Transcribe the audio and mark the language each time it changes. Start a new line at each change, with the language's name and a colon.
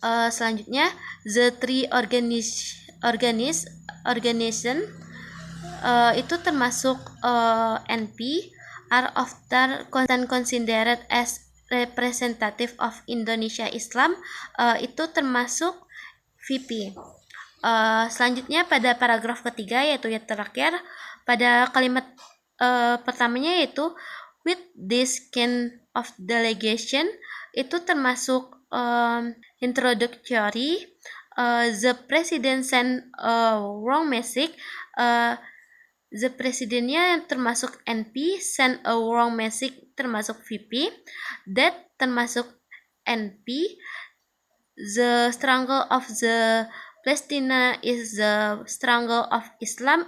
Indonesian: Selanjutnya,
English: the three organization
Indonesian: itu termasuk
English: NP, are often considered as representative of Indonesia Islam.
Indonesian: Itu termasuk VP. Selanjutnya pada paragraf ketiga, yaitu yang terakhir pada kalimat pertamanya, yaitu
English: with this kind of delegation,
Indonesian: itu termasuk introductory.
English: The president sent a wrong message. The presidennya
Indonesian: yang termasuk
English: NP, send a wrong message
Indonesian: termasuk
English: VP. That
Indonesian: termasuk
English: NP. The struggle of the Palestina is the struggle of Islam.